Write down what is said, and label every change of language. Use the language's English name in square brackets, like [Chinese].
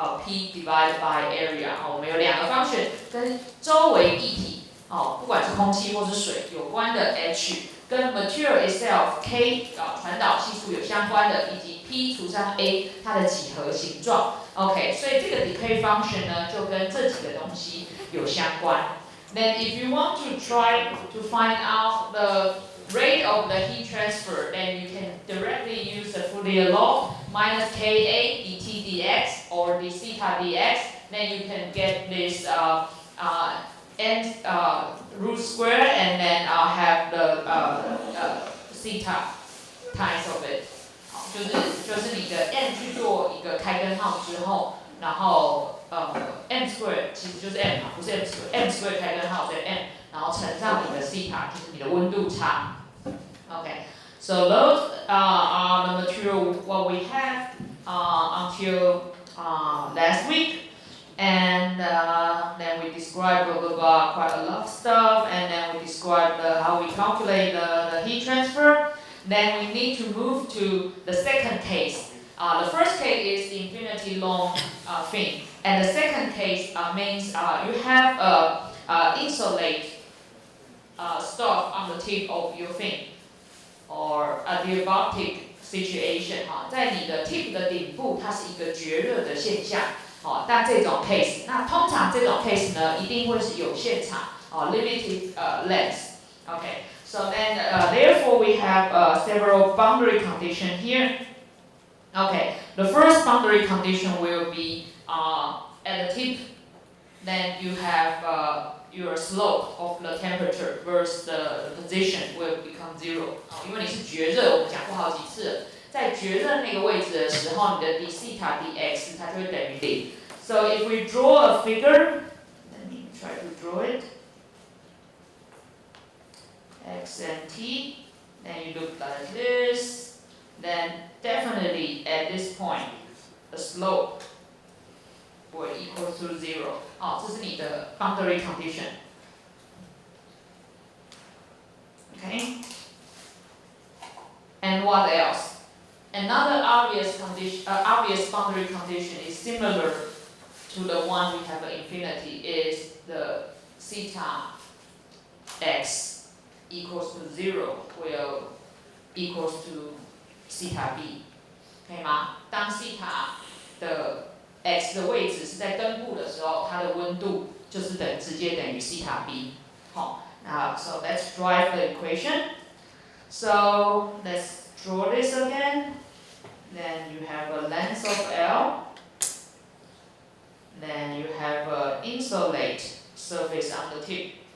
[English] P divided by area， [Chinese] 我们有两个 function 跟周围液体，不管是空气或是水有关的 H， 跟 [English] material itself [Chinese] K 传导系数有相关的，以及 P 除上 A 它的几何形状。 OK， 所以这个 decay function 呢就跟这几个东西有相关。 [English] Then if you want to try to find out the rate of the heat transfer, then you can directly use the Fourier law minus Ka dt dx or d theta dx. Then you can get this n root square and then have the theta times of it. [Chinese] 就是你的 n 去做一个开根号之后，然后m square 其实就是 m 嘛，不是 m square，m square 开根号所以 m， 然后乘上你的 theta 就是你的温度差。 [English] Okay, so those are the material what we have until last week, and then we described quite a lot of stuff, and then we described how we calculate the heat transfer. Then we need to move to the second case. The first case is infinity long fin, and the second case means you have a insulate stuff on the tip of your fin, or a diabatic situation [Chinese] 在你的 tip 的顶部，它是一个绝热的现象。但这种 case， 那通常这种 case 呢，一定会是有限场 [English] limited length. Okay, so then therefore we have several boundary conditions here. Okay, the first boundary condition will be at the tip, then you have your slope of the temperature versus the position will become zero. [Chinese] 因为你是绝热，我们讲过好几次了，在绝热那个位置的时候，你的 d theta dx 它就会等于0。 [English] So if we draw a figure, let me try to draw it. X and t, then you look like this, then definitely at this point, the slope will equal to 0. [Chinese] 这是你的 boundary condition. [English] Okay? And what else? Another obvious boundary condition is similar to the one we have at infinity, is the theta x equals to 0 will equals to theta b. [Chinese] 可以吗？当 theta 的 x 的位置是在根部的时候，它的温度就是直接等于 theta b. [English] So let's drive the equation. So let's draw this again. Then you have a length of L. Then you have an insulate surface on the tip.